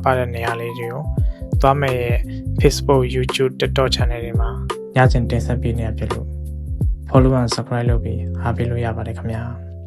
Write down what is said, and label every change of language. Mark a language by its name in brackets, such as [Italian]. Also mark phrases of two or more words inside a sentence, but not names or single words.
[Burmese] တဲ့နေရာလေးတွေကိုသွားမယ်ရဲ့ Facebook, YouTube, TikTok channel တွေမှာညစဉ်တင်ဆက်ပေးနေရဖြစ်လို့ [English] follow and subscribe [Burmese] လုပ်ပြီးအားပေးလို့ရပါတယ်ခင်ဗျာ